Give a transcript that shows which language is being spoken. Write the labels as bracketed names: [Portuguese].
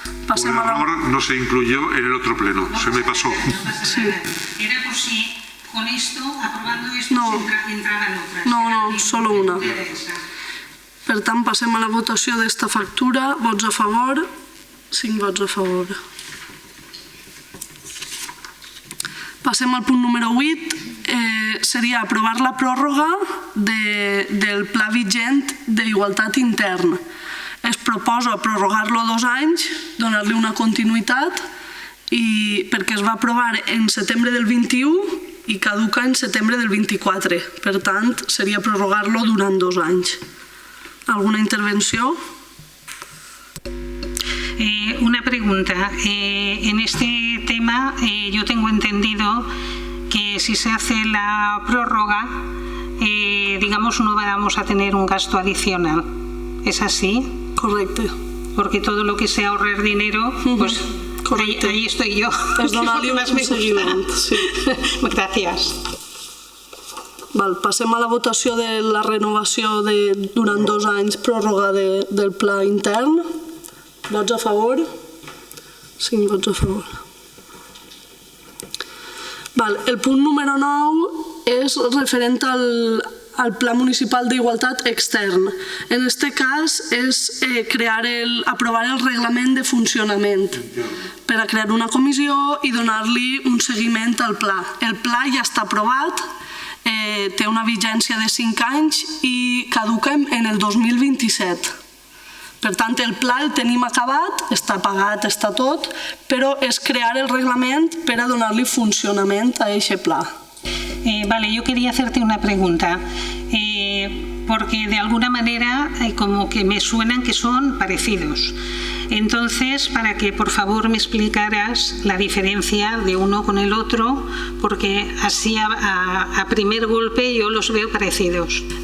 [Spanish] Por error no se incluyó en el otro pleno, se me pasó. Sí. Era por si con esto, aprobando esto, entraban otras. No, solo una. [Catalan] Per tant, passem a la votació d'esta factura. Vots a favor? 5 vots a favor. Passem al punt número 8. Seria aprovar la pròrroga del pla vigent d'igualtat intern. Es proposa prorrogar-lo 2 anys, donar-li una continuïtat, perquè es va aprovar en setembre del 21 i caduca en setembre del 24. Per tant, seria prorrogar-lo durant 2 anys. [Spanish] ¿Alguna intervenció? Una pregunta. En este tema, yo tengo entendido que si se hace la prórroga, digamos, no vamos a tener un gasto adicional. ¿Es así? [Catalan] Correcte. [Spanish] Porque todo lo que sea ahorrar dinero, pues ahí estoy yo. [Catalan] Es donar-li un seguiment. Sí. Gràcies. Val, passem a la votació de la renovació durant 2 anys pròrroga del pla intern. Vots a favor? 5 vots a favor. Val, el punt número 9 és referent al Pla Municipal d'Igualtat extern. En aquest cas és aprovar el reglament de funcionament per a crear una comissió i donar-li un seguiment al pla. El pla ja està aprovat, té una vigència de 5 anys i caduca en el 2027. Per tant, el pla el tenim acabat, està pagat, està tot, però és crear el reglament per a donar-li funcionament a aquest pla. [Spanish] Vale, yo quería hacerte una pregunta, porque de alguna manera como que me suenan que son parecidos. Entonces, para que por favor me explicaras la diferencia de uno con el otro, porque así a primer golpe yo los veo parecidos.